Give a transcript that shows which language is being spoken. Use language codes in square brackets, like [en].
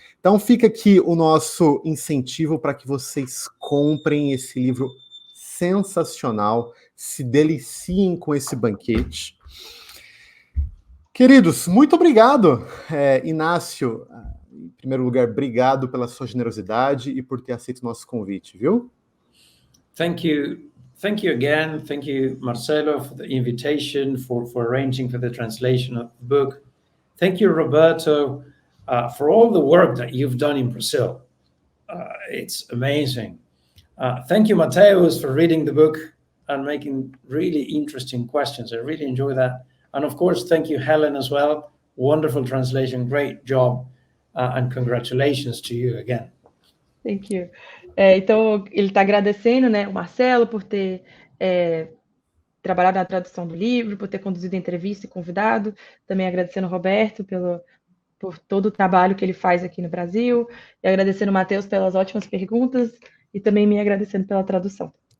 [pt] Então fica aqui o nosso incentivo para que vocês comprem esse livro sensacional, se deliciem com esse banquete. Queridos, muito obrigado. Inácio, em primeiro lugar, obrigado pela sua generosidade e por ter aceito o nosso convite, viu? [en] Thank you again. Thank you, Marcelo, for the invitation, for arranging for the translation of the book. Thank you, Roberto, for all the work that you've done in Brazil. It's amazing. Thank you, Mateus, for reading the book and making really interesting questions. I really enjoy that. And of course, thank you, Helen, as well. Wonderful translation, great job, and congratulations to you again. Thank you. [pt] Então, ele está agradecendo, né, o Marcelo por ter trabalhado na tradução do livro, por ter conduzido a entrevista e convidado. Também agradecendo o Roberto por todo o trabalho que ele faz aqui no Brasil, e agradecendo o Matheus pelas ótimas perguntas, e também me agradecendo pela tradução.